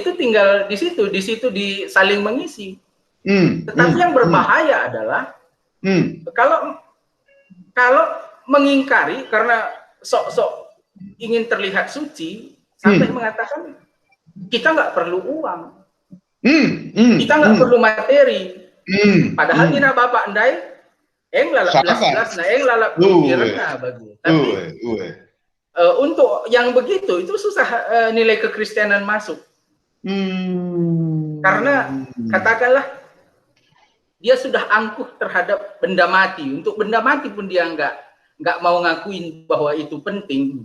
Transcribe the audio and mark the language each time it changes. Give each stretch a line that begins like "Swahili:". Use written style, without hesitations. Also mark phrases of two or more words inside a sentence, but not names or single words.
Indonesian: Itu tinggal di situ disaling mengisi. Tetapi yang berbahaya adalah kalau mengingkari karena sok-sok ingin terlihat suci sampai mengatakan kita nggak perlu uang, kita nggak perlu materi, padahal kita Bapak
Batak Karo: Ndai lalap belas lalap pikirnya bagi.
Indonesian: Tapi untuk yang begitu itu susah nilai kekristenan masuk. Karena katakanlah dia sudah angkuh terhadap benda mati. Untuk benda mati pun dia nggak mau ngakuin bahwa itu penting.